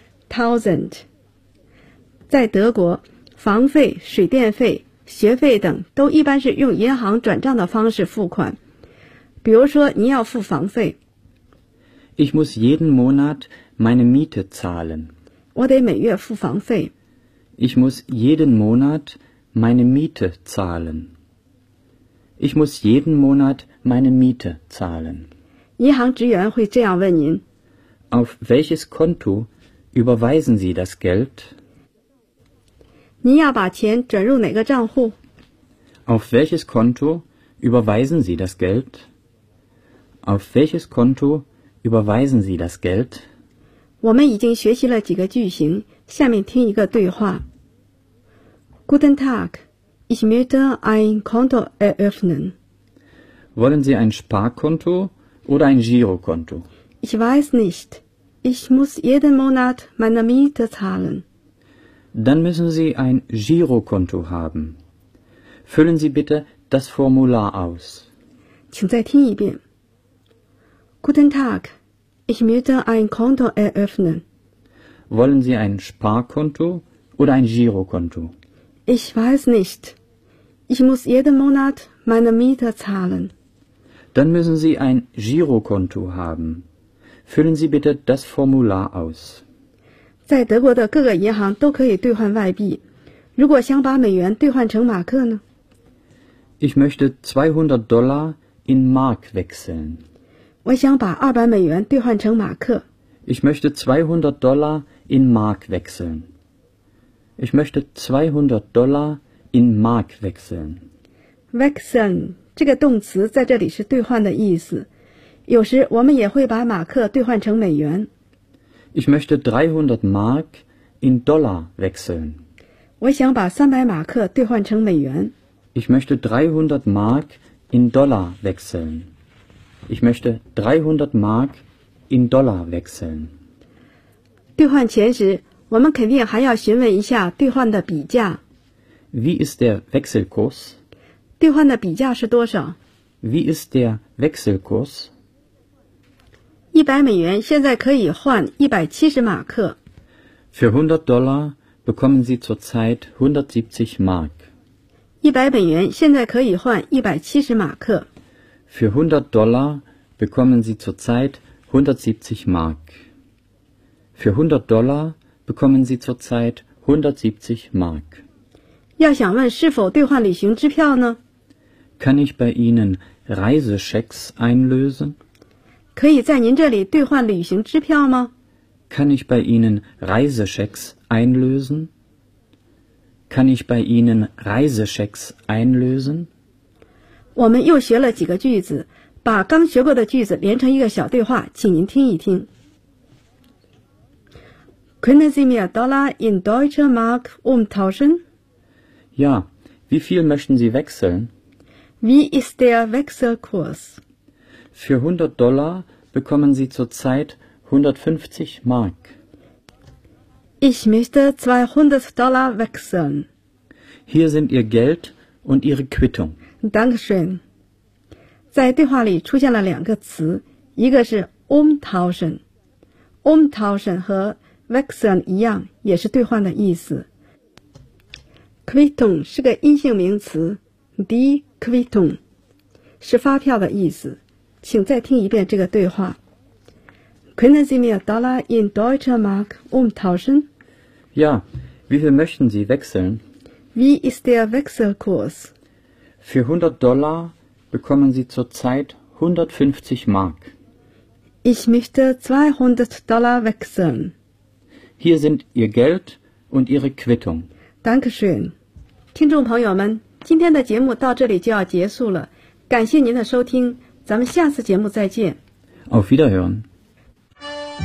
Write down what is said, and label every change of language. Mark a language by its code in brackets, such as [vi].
[zh] 1000 在德国，房费、水电费、学费等都一般是用银行转账的方式付款。比如说，您要付房费。 [de] Ich muss jeden Monat meine Miete zahlen. [zh] 我得每月付房费。 [de] Ich muss jeden Monat meine Miete zahlen. Ich muss jeden Monat meine Miete zahlen. [zh] 银行职员会这样问您。 [de] Auf welches Konto überweisen Sie das Geld? [zh] 您要把钱转入哪个账户？ [de] Auf welches Konto überweisen Sie das Geld? Auf welches Konto überweisen Sie das Geld? [zh] 我们已经学习了几个句型，下面听一个对话。 [de] Guten Tag, ich möchte ein Konto eröffnen. Wollen Sie ein Sparkonto oder ein Girokonto? Ich weiß nicht. Ich muss jeden Monat meine Miete zahlen. Dann müssen Sie ein Girokonto haben. Füllen Sie bitte das Formular aus. [zh] 请再听一遍。 [de] Guten Tag, ich möchte ein Konto eröffnen. Wollen Sie ein Sparkonto oder ein Girokonto? Ich weiß nicht. Ich muss jeden Monat meine Miete zahlen. Dann müssen Sie ein Girokonto haben. Füllen Sie bitte das Formular aus. [zh] 在德国的各个银行都可以兑换外币。如果想把美元兑换成马克呢？ [de] Ich möchte 200 Dollar in Mark wechseln. [zh] 我想把200美元兑换成马克。 [de] Ich möchte 200 Dollar in Mark wechseln. Ich möchte 200 Dollar in Mark wechseln. [zh] Wechseln 这个动词在这里是兑换的意思。有时我们也会把马克兑换成美元。 [de] Ich möchte 300 Mark in Dollar wechseln. [zh] 我想把300马克兑换成美元。 [de] Ich möchte 300 Mark in Dollar wechseln. Ich möchte 300 Mark in Dollar wechseln. [zh] 兑换钱时，我们肯定还要询问一下兑换的比价。 [de] Wie ist der Wechselkurs? [zh] 兑换的比价是多少？ [de] Wie ist der Wechselkurs? [zh] 100美元现在可以换170马克。 [de] Für 100 Dollar bekommen Sie zurzeit 170 Mark. [zh] 100美元现在可以换170马克。 [de] Für 100 Dollar bekommen Sie zurzeit 170 Mark. Für 100 Dollar bekommen Sie zurzeit 170 Mark. [zh] 要想问是否兑换旅行支票呢？ [de] Kann ich bei Ihnen Reisechecks einlösen? [zh] 可以在您这里兑换旅行支票吗？ [de] Kann ich bei Ihnen Reisechecks einlösen? Kann ich bei Ihnen Reisechecks einlösen? [zh] 我们又学了几个句子，把刚学过的句子连成一个小对话，请您听一听。 [de] Können Sie mir Dollar in Deutsche Mark umtauschen? Ja, wie viel möchten Sie wechseln? Wie ist der Wechselkurs? Für 100 Dollar bekommen Sie zurzeit 150 Mark. Ich möchte 200 Dollar wechseln. Hier sind Ihr Geld und Ihre Quittung. Dankeschön. [zh] 在对话里出现了两个词，一个是 umtauschen。 umtauschen 和 wechseln 一样，也是兑换的意思。 Quittung 是个阴性名词 ，die Quittung 是发票的意思。请再听一遍这个对话。 [de] Können Sie mir Dollar in Deutscher Mark umtauschen? Ja, wie viel möchten Sie wechseln? Wie ist der Wechselkurs? Für 100 Dollar bekommen Sie zurzeit 150 Mark. Ich möchte 200 Dollar wechseln. Hier sind Ihr Geld und Ihre Quittung. Dankeschön. [zh] 听众朋友们，今天的节目到这里就要结束了，感谢您的收听，咱们下次节目再见。 [de] Auf Wiederhören。